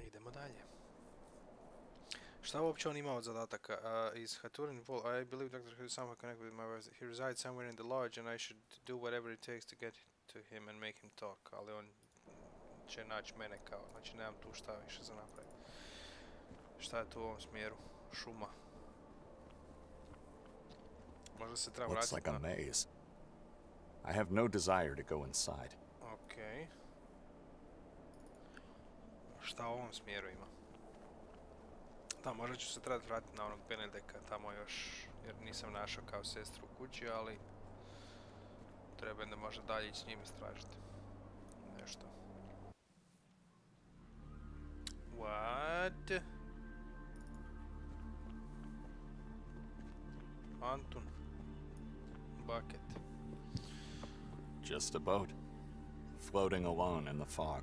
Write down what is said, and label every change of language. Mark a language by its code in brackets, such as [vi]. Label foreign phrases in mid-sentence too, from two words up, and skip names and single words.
[hr] Idemo dalje. Šta uopće on ima od zadataka? [en] Is Haturin Vol? I believe Dr. Who is somehow connected with my voice. He resides somewhere in the lodge and I should do whatever it takes to get to him and make him talk. [hr] Ali on će naći mene kao, znači nemam tu šta više za napraviti. Šta je tu u ovom smjeru? Šuma. Možda se treba vratiti. [en] Looks like a maze. I have no desire to go inside. [hr] Okej. Šta u ovom smjeru ima? Da, možda ću se trebati vratiti na onog Benedeka tamo još, jer nisam našao kao sestru u kući, ali treba da možda dalje ići s njim istražiti. Nešto. [en] What? Antun. Bucket. Just a boat, floating alone in the fog.